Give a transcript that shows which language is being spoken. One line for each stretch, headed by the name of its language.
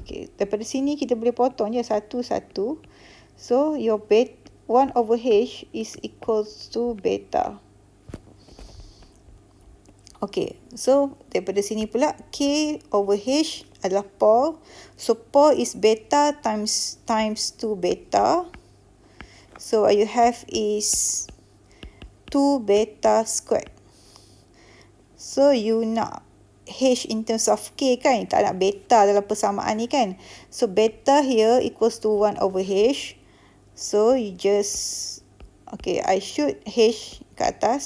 Malay: Okay, daripada sini kita boleh potong je 1, 1.
English: So, your 1 over h is equals to beta.
Malay: Okay, so daripada sini pula k over h adalah pole.
English: So, pole is beta times 2 beta. So, what you have is 2 beta squared. So, you nak
Malay: H in terms of K kan. Tak nak beta dalam persamaan ni kan.
English: So beta here equals to 1 over H. So you just, okay, I shoot H
Malay: kat atas.